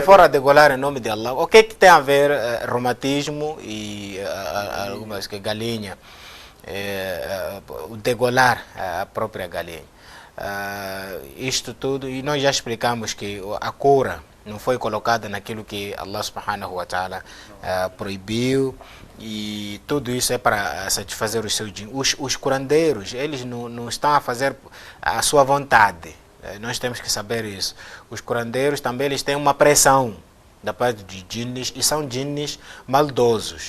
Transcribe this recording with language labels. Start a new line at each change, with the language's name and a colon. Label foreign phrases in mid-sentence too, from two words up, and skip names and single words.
Portuguese: se for a degolar em nome de Allah, o que é que tem a ver reumatismo e algumas que galinha, o degolar a própria galinha? Isto tudo, e nós já explicamos que a cura não foi colocada naquilo que Allah
Arabic: سبحانه وتعالى
Portuguese: proibiu, e tudo isso é para satisfazer os seus os curandeiros, eles não estão a fazer a sua vontade. Nós temos que saber isso. Os curandeiros também eles têm uma pressão da parte de jinnis, e são jinnis maldosos.